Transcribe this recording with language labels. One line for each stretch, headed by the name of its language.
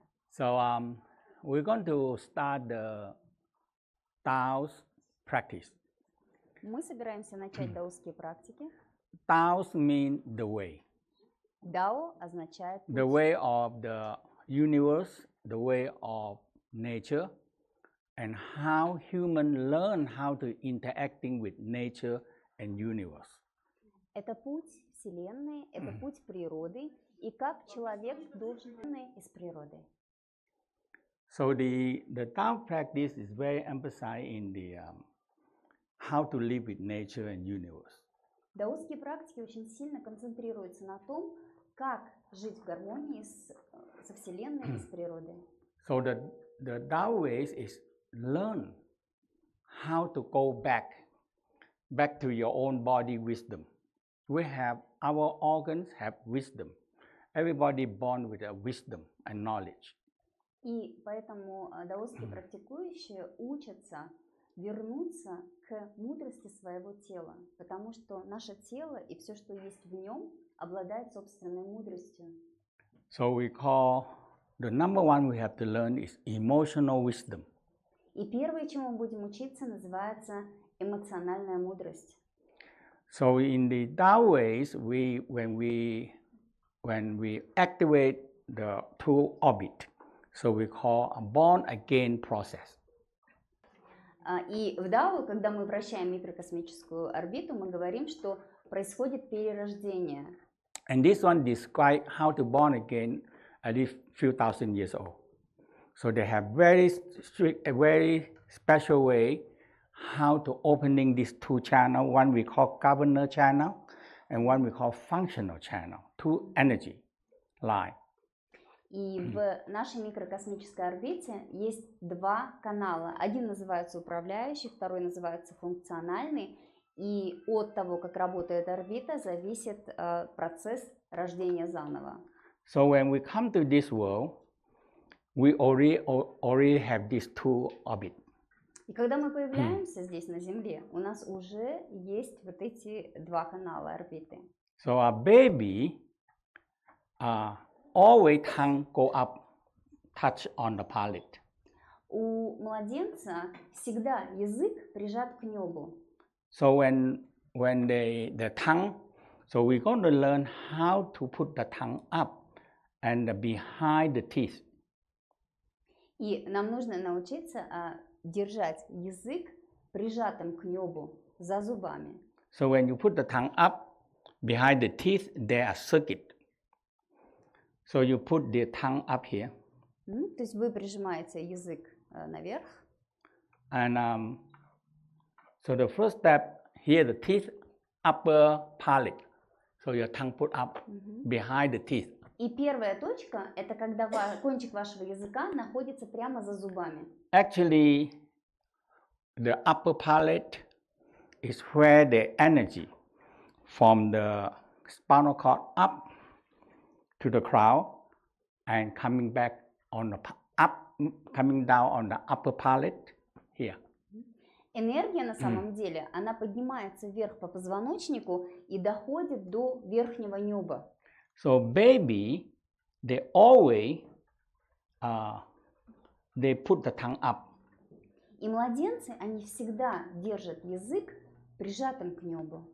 English: So we're going to start the Tao's practice.
Russian: Мы собираемся начать даосские практики.
English: Tao's mean the way.
Russian: Дао означает
English: The
Russian: путь.
English: way of the universe, the way of nature, and how human learn how to interacting with nature and universe.
Russian: Это путь Вселенной, это путь природы, и как человек должен из природы.
English: So the Tao practice is very emphasized in the how to live with nature and universe.
Russian: Даосские практики очень сильно концентрируются на том, как жить в гармонии со Вселенной и с природой.
English: So the Tao ways is learn how to go back to your own body wisdom. We have our organs have wisdom. Everybody born with a wisdom and knowledge.
Russian: И поэтому даосские практикующие учатся вернуться к мудрости своего тела, потому что наше тело и все, что есть в нем, обладает собственной мудростью.
English: So we call the number one we have to learn is emotional wisdom.
Russian: И первое, чему мы будем учиться, называется эмоциональная мудрость.
English: So in the Tao ways, when we activate the two orbit, so we call a born again process.
Russian: И в Дао, когда мы вращаем микрокосмическую орбиту, мы говорим, что происходит перерождение.
English: And this one describes how to born again at least few thousand years old. So they have very strict, a very special way how to opening these two channels. One we call governor channel, and one we call functional channel. Two energy line.
Russian: И в нашей микрокосмической орбите есть два канала. Один называется управляющий, второй называется функциональный. И от того, как работает орбита, зависит процесс рождения заново.
English: So when we come to this world, we already have these two orbits.
Russian: И когда мы появляемся здесь на Земле, у нас уже есть вот эти два канала орбиты.
English: So a baby always tongue go up, touch on the palate.
Russian: У младенца всегда язык прижат к небу.
English: So when the tongue, so we're going to learn how to put the tongue up and behind the teeth.
Russian: И нам нужно научиться держать язык прижатым к небу за зубами.
English: So when you put the tongue up behind the teeth, there are circuit. So you put the tongue up here.
Russian: То есть вы прижимаете язык наверх.
English: And so the first step here, the teeth, upper palate. So your tongue put up behind the teeth.
Russian: И первая точка – это когда кончик вашего языка находится прямо за зубами.
English: Actually, the upper palate is where the energy from the spinal cord up to the crown and coming back on the coming down on the upper palate here.
Russian: Энергия на самом деле, она поднимается вверх по позвоночнику и доходит до верхнего неба.
English: So baby, they always they put the tongue up.
Russian: И младенцы, они всегда держат язык прижатым к небу.